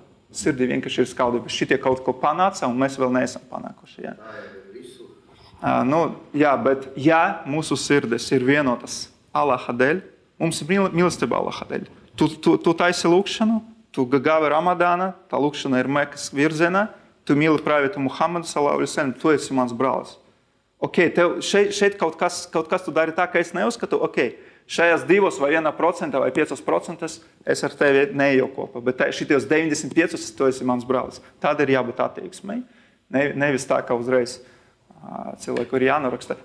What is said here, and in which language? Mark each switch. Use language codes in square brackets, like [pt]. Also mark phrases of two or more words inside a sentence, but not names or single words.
[lv] Sirdī vienkārši ir skaudība. Šitie kaut ko panāca, un mēs vēl neesam panākuši. Ja? Bet ja mūsu sirdis ir vienotas Allaha dēļ, mums ir mīlestība Allaha dēļ. Tu taisi lūkšanu, tu gāvi Ramadāna, tā lūkšana ir Mekas virzienā, tu mīli pravietu Muhammadu [ar] صلى الله عليه وسلم, [lv] tu esi mans brālis. Tev šeit kaut kas tu dari tā, ka es neuzskatu, šajās 2 vai 1% vai 5% es ar tevi neeju kopā, bet šitos 95% tu esi mans brālis. Tāda ir jābūt attieksmei, nevis tā, ka uzreiz cilvēku ir jānoraksta.